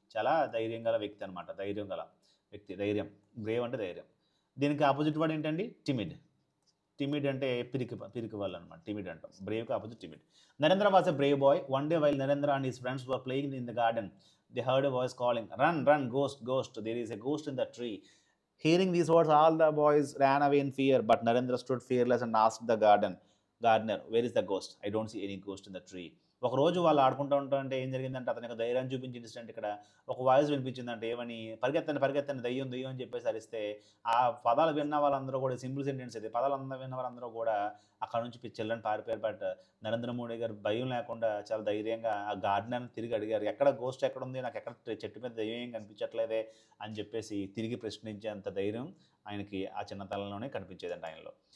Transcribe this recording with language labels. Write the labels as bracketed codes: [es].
[te] చాలా ధైర్యం గల వ్యక్తి అనమాట. ధైర్యం గల వ్యక్తి, ధైర్యం. బ్రేవ్ అంటే ధైర్యం. దీనికి ఆపోజిట్ వర్డ్ ఏంటండి? టిమిడ్. టిమిడ్ అంటే పిరికి వాళ్ళు అనమాట. టిమిడ్ అంటాం. బ్రేవ్కి opposite timid. [en] Narendra was a brave boy. One day while Narendra and his friends were playing in the garden, they heard a voice calling, run run ghost ghost, there is a ghost in the tree. Hearing these words, all the boys ran away in fear, but Narendra stood fearless and asked the gardener, where is the ghost? I don't see any ghost in the tree. [te] ఒక రోజు వాళ్ళు ఆడుకుంటూ ఉంటారంటే ఏం జరిగిందంటే అతని యొక్క ధైర్యాన్ని చూపించిన ఇన్సిడెంట్ ఇక్కడ ఒక వాయిస్ వినిపించిందంటే ఏమని, పరిగెత్తండి పరిగెత్తండి దయ్యం దయ్యం అని చెప్పేసి అరిస్తే ఆ పదాలు విన్న వాళ్ళందరూ కూడా, సింపుల్ సెంటెన్స్ ఇది, పదాలు అందరూ విన్న వాళ్ళందరూ కూడా అక్కడ నుంచి చెల్లని పారిపోయారు. బట్ నరేంద్ర మోడీ గారు భయం లేకుండా చాలా ధైర్యంగా ఆ గార్డెనర్ని తిరిగి అడిగారు, ఎక్కడ గోస్ట్ ఎక్కడ ఉంది, నాకు ఎక్కడ చెట్టు మీద దయ్యం ఏం కనిపించట్లేదే అని చెప్పేసి తిరిగి ప్రశ్నించేంత ధైర్యం ఆయనకి ఆ చిన్నతనంలోనే కనిపించేదంట ఆయనలో.